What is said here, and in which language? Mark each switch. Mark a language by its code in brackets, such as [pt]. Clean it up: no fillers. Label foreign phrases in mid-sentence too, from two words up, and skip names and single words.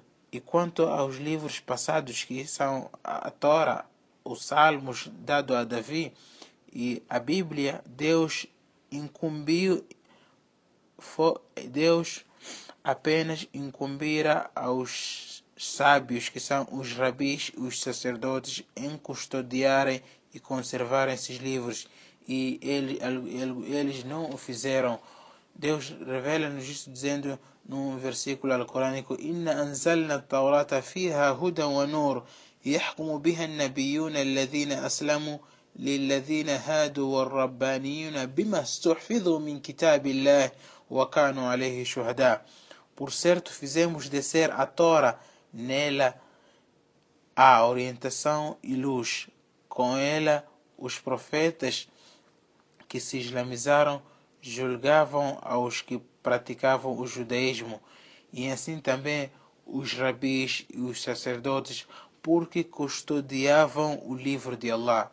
[pt] E quanto aos livros passados, que são a Torá, os Salmos dado a Davi e a Bíblia, Deus apenas incumbira aos sábios, que são os rabis e os sacerdotes, em custodiarem e conservarem esses livros, e eles não o fizeram. Deus revela-nos isso dizendo num versículo alcorânico: [ar] إنا أنزلنا التوراة فيها هدى ونور يحكم بها النبيون الذين أسلموا للذين هادوا والربانيون بما استحفظوا من كتاب الله وكانوا عليه شهداء. [pt] Por certo, fizemos descer a Torá, nela há orientação e luz. Com ela, os profetas que se islamizaram julgavam aos que praticavam o judaísmo, e assim também os rabis e os sacerdotes, porque custodiavam o livro de Allah.